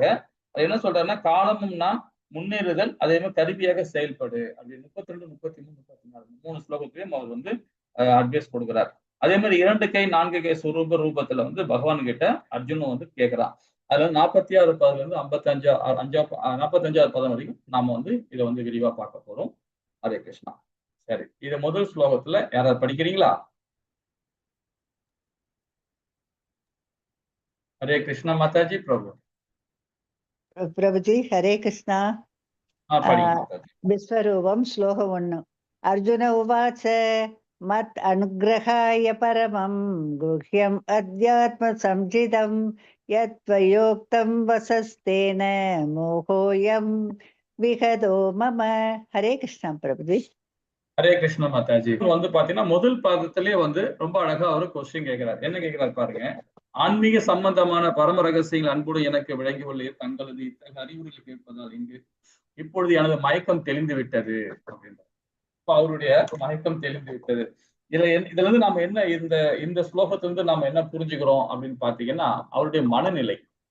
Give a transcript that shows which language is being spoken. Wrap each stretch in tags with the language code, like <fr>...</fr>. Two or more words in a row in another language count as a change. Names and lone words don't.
<ta>அது என்ன சொல்றாருன்னா, காலமும் நான் முன்னேறுதல், அதே மாதிரி கருவியாக செயல்படு அப்படி 32, 33, 34 3 ஸ்லோகத்திலையும் அவர் வந்து அட்வைஸ் கொடுக்கிறார். அதே மாதிரி 2 கை 4 கை ரூபத்துல வந்து பகவான் கிட்ட அர்ஜுனன் வந்து கேட்கிறான். அதுல 46வது பதத்துல இருந்து 45வது பதம் வரைக்கும் நாம வந்து இதை வந்து விரிவா பார்க்க போறோம். ஹரே கிருஷ்ணா. சரி, இது முதல் ஸ்லோகத்துல யாராவது படிக்கிறீங்களா?</ta> <hi>हरे कृष्णा माता जी प्रभु। प्रभु जी हरे कृष्णा। हाँ पढ़िए माता जी। विश्वरूपम श्लोक 1।</hi> <sa>अर्जुन उवाच मत् अनुग्रहाय परमं गुह्यम् अध्यात्म संजितं यत्त्वयोक्तं वसस्तेन मोहोऽयं विहदो मम।</sa> <hi>हरे कृष्णा प्रभु जी।</hi> <ta>ஹரே கிருஷ்ண மாதாஜி. வந்து பாத்தீங்கன்னா முதல் பாதத்திலேயே வந்து ரொம்ப அழகா ஒரு கொஸ்டின் கேட்கிறார். என்ன கேட்கிறார் பாருங்க. ஆன்மீக சம்பந்தமான பரம ரகசியங்கள் அன்புடன் எனக்கு விளங்கி உள்ளே தங்களது இத்தகைய அறிவுரைகளை கேட்பதால் இங்கு இப்பொழுது எனது மயக்கம் தெளிந்து விட்டது அப்படின்ற. இப்ப அவருடைய மயக்கம் தெளிந்து விட்டது. இதுல இருந்து நாம என்ன இந்த இந்த ஸ்லோகத்திலிருந்து நாம என்ன புரிஞ்சுக்கிறோம் அப்படின்னு பாத்தீங்கன்னா, அவருடைய மனநிலை.</ta>